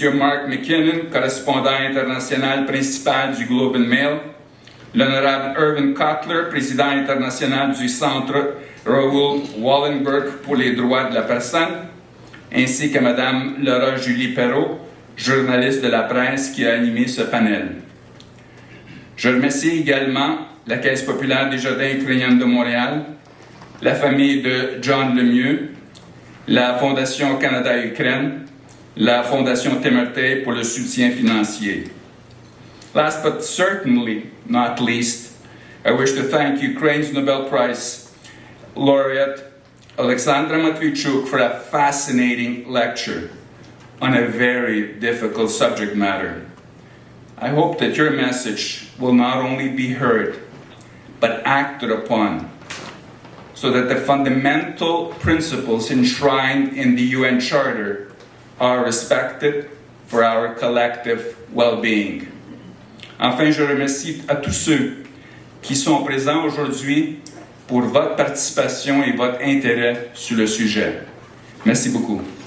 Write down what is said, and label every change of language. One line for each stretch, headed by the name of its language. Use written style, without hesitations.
French: Mark McKinnon, correspondant international principal du Globe and Mail, l'honorable Irvin Cutler, président international du Centre Raoul Wallenberg pour les droits de la personne, ainsi qu'à Mme Laura Julie Perrault, journaliste de la presse qui a animé ce panel. Je remercie également la Caisse populaire des jardins ukrainiens de Montréal, la famille de John Lemieux, la Fondation Canada-Ukraine, la Fondation Temertey pour le soutien financier.
English: Last but certainly not least, I wish to thank Ukraine's Nobel Prize laureate Olександра Матвійчук for a fascinating lecture on a very difficult subject matter. I hope that your message will not only be heard, but acted upon, so that the fundamental principles enshrined in the UN Charter are respected for our collective well-being.
French: Enfin, je remercie à tous ceux qui sont présents aujourd'hui pour votre participation et votre intérêt sur le sujet. Merci beaucoup.